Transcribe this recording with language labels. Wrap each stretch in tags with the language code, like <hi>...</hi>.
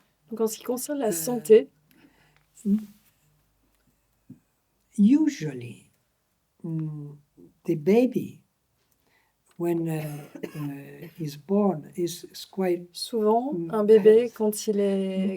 <fr>Donc en ce qui concerne la santé,</fr> <en>usually the baby, when is born, is quite.</en> <fr>souvent, un bébé, quand il est</fr>